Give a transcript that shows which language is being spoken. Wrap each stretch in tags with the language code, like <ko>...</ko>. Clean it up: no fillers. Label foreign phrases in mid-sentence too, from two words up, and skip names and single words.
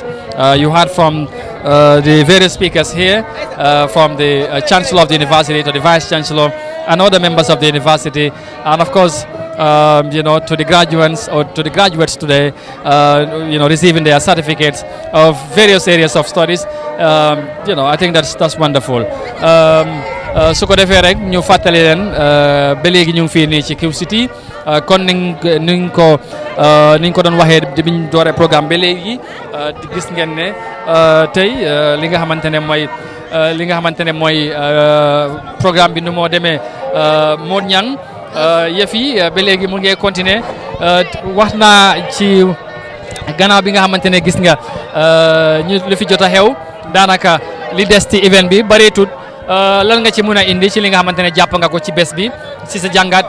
<en>You heard from the various speakers here, from the Chancellor of the University to the Vice Chancellor and other members of the university, and of course, to the graduates or to the graduates today, receiving their certificates of various areas of studies. I think that's wonderful.</en> <wo>Su ko defee rek ñu fàttali leen ba léegi ñu ngi fii nii ci Q City kon niñ ko doon waxee biñ dooree programme ba léegi gis ngeen ne tey li nga xamante ne mooy programme bi nu moo demee Mod Ñang yëf yi ba léegi mu ngi continuer wax naa ci gannaaw bi nga xamante ne gis nga ñu lu fi jot a xew daanaka li des ci event bi bareetut lan nga ci mën a indi ci li nga xamante ne jàpp nga ko ci bés bi ci sa jàngat</wo>